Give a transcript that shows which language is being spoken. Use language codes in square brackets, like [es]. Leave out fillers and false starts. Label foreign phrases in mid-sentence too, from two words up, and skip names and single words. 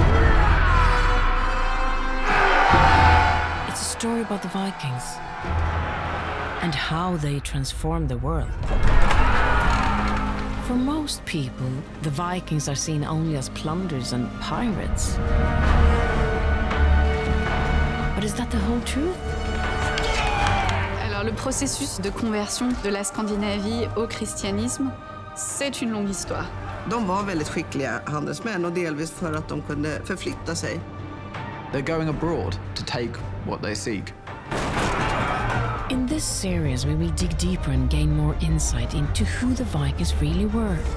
[en] It's a story about the Vikings and how they transformed the world. For most people, the Vikings are seen only as plunderers and pirates. But is that the whole truth? [fr] Alors, le processus de conversion de la Scandinavie au christianisme, c'est une longue histoire. [sv] De var väldigt skickliga handelsmän och delvis för att de kunde förflytta sig. [en] They're going abroad to take what they seek. In this series, we will dig deeper and gain more insight into who the Vikings really were.